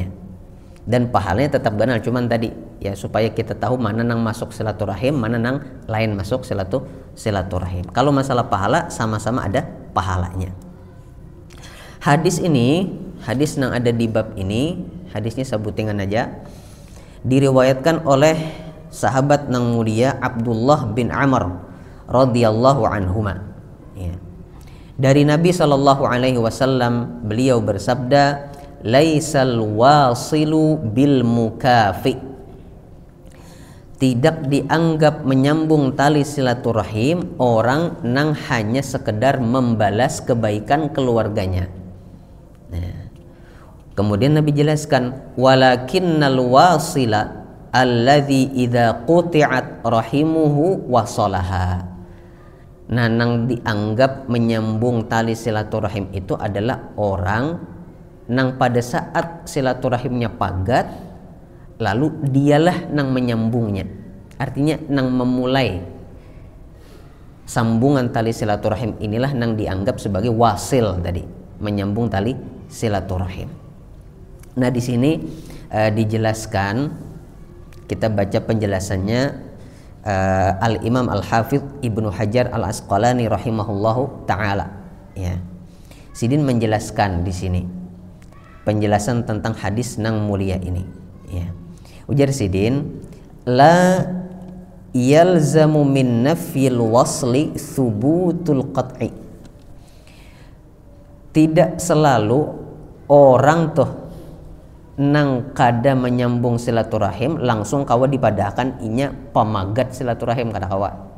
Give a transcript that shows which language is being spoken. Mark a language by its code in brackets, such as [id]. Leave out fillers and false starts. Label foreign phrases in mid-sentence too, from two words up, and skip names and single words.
[bjn] Dan pahalanya tetap ganal, cuman tadi ya supaya kita tahu mana nang masuk silaturahim, mana nang lain masuk silaturahim. Kalau masalah pahala sama-sama ada pahalanya. Hadis ini, hadis nang ada di bab ini, hadisnya sebutingan aja. Diriwayatkan oleh sahabat nang mulia Abdullah bin Amr [ar] رضي الله عنهما. [bjn] Ya. Dari Nabi [ar] صلى الله عليه وسلم [bjn] beliau bersabda, [ar] ليس الواصل بالمكافئ, [bjn] tidak dianggap menyambung tali silaturahim orang nang hanya sekedar membalas kebaikan keluarganya. [id] Nah, kemudian Nabi jelaskan, [ar] ولكن الواصل الذي إذا قطعت رحمه وصلها. [bjn] Nah, nang dianggap menyambung tali silaturahim itu adalah orang nang pada saat silaturahimnya pagat lalu dialah nang menyambungnya. Artinya nang memulai. [id] sambungan tali silaturahim inilah yang dianggap sebagai wasil tadi, menyambung tali silaturahim. Nah di sini dijelaskan, kita baca penjelasannya Al-Imam Al-Hafidh Ibnu Hajar Al-Asqalani [ar] رحمه الله تعالى. [bjn] Ya. Sidin menjelaskan di sini penjelasan tentang hadis nang mulia ini. Ya. Ujar Sidin, [ar] لا يلزم من نفي الوصل ثبوت القطع. [bjn] Tidak selalu orang tuh nang kada menyambung silaturahim langsung kawa dipadahkan inya pemagat silaturahim kada kawa.